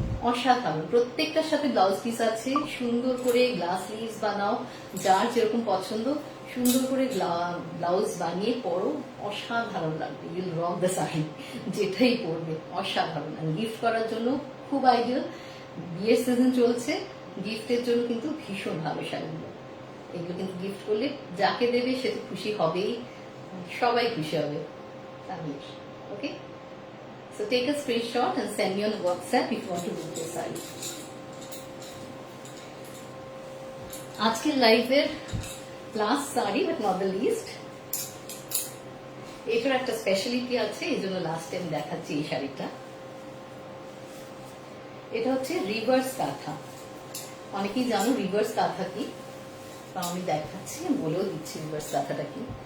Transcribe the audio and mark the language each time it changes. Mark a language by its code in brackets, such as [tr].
[bn] অসাধারণ, প্রত্যেকটার সাথে ব্লাউজ পিস আছে, সুন্দর করে গ্লাস লিভস বানাও, যার যেরকম পছন্দ সুন্দর করে ব্লাউজ বানিয়ে পরো, অসাধারণ লাগবে, [en] you'll rock the sari, [bn] যেটাই পরবে অসাধারণ। আর গিফট করার জন্য খুব আইডিয়াল, বিয়ের সিজন চলছে, গিফটের জন্য কিন্তু ভীষণ ভালো শাড়িগুলো। এগুলো কিন্তু গিফট করলে যাকে দেবে সে তো খুশি হবেই, সবাই খুশি হবে ফ্যামিলির। [en] Okay, so take a screenshot and send me on WhatsApp if you want to book this saree. [bn] আজকের লাইভের last sari [en] but not the least, [bn] এটার একটা স্পেশালিটি আছে, এই জন্য লাস্ট টাইম দেখাচ্ছি এই শাড়িটা। এটা হচ্ছে রিভার্স কাঁথা। অনেকেই জানো রিভার্স কাঁথা কি, আমি দেখাচ্ছি, বলেও দিচ্ছি রিভার্স কাঁথাটা কি।